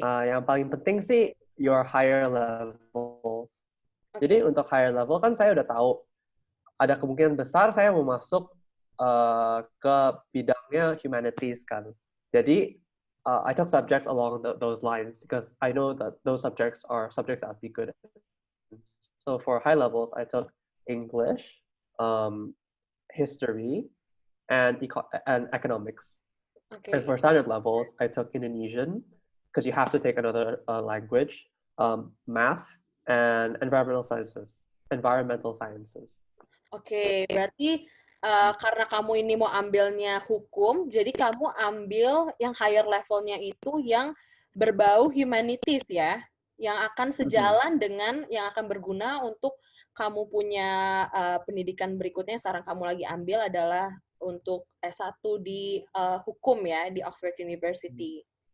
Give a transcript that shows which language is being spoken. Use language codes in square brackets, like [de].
[id] Yang paling penting sih [en] your higher levels. [id] oke, Jadi untuk higher level kan saya udah tahu ada kemungkinan besar saya mau masuk ke bidangnya humanities kan. [en] Jadi I took subjects along those lines because I know that those subjects are subjects that I'd be good at. So for high levels, I took English, history, and economics. And [id] Oke. [en] for standard levels, I took Indonesian because you have to take another language, math, and environmental sciences. Environmental sciences. [id] Oke, berarti karena kamu ini mau ambilnya hukum, jadi kamu ambil yang higher levelnya itu yang berbau humanities ya, yang akan sejalan dengan yang akan berguna untuk kamu punya pendidikan berikutnya yang sekarang kamu lagi ambil adalah untuk S1 di hukum ya, di Oxford University.